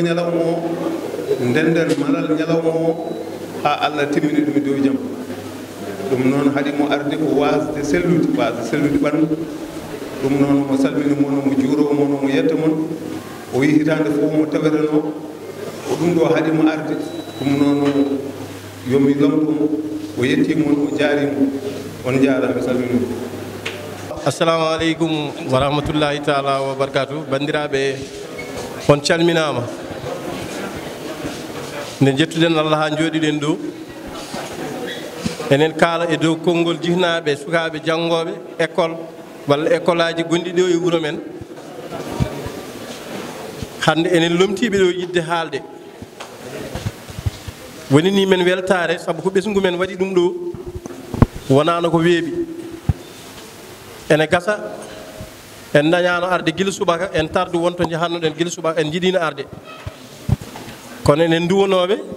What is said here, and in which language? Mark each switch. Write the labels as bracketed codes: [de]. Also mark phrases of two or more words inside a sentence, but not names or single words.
[ff] ñalawma o ndenden malal ñalawma o ha Allah timmini ɗum e dow jaam ɗum noon haɗi mo arde ko wasde sellude ɓandu ɗum noon mo salmini moon omo juuro moon omo yetta moon o wi hitande fof mo tawereno o ɗum ɗo haɗi mo arde ɗum noon yomi lomtomo o yetti moon o jaarimo on jaarama salmini [ar] السلام عليكم ورحمة الله تعالى وبركاته [ff] bandiraɓe on calminama nde jettuɗen Allah ha jooɗiɗen ɗo enen kaala e dow konngol jihnaɓe sukaɓe janggoɓe école walla école aji gonɗi ɗo e wuuro men hande enen lomtiɓe ɗo yidde haalde woni ni men weltare saabu ko ɓesgu men waɗi ɗum ɗo wonano ko weeɓi ene gasa en dañano arde guila subaka en tardu wonto jahannoɗen guila subaka en jiiɗino arde kono enen duwonoɓe